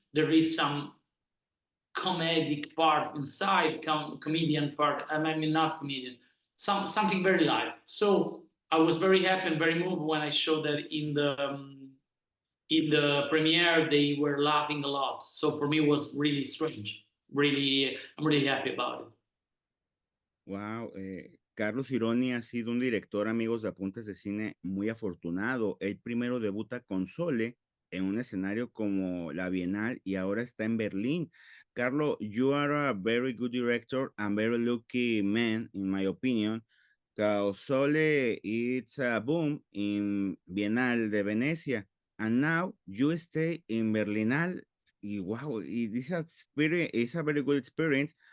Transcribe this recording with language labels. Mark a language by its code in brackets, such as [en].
[en] There is some comedic part inside, comedian part. I mean, not comedian, something very light. So I was very happy and very moved when I showed that in the premiere they were laughing a lot. So for me it was really strange. Really, I'm really happy about it. [es] Wow, Carlo Sironi ha sido un director, amigos de Apuntes de Cine, muy afortunado. Él primero debuta con Sole en un escenario como la Bienal y ahora está en Berlín. [en] Carlo, you are a very good director and very lucky man, in my opinion. Sole, it's a boom in Bienal de Venecia, and now you stay in Berlinale. Wow, this is a very good experience.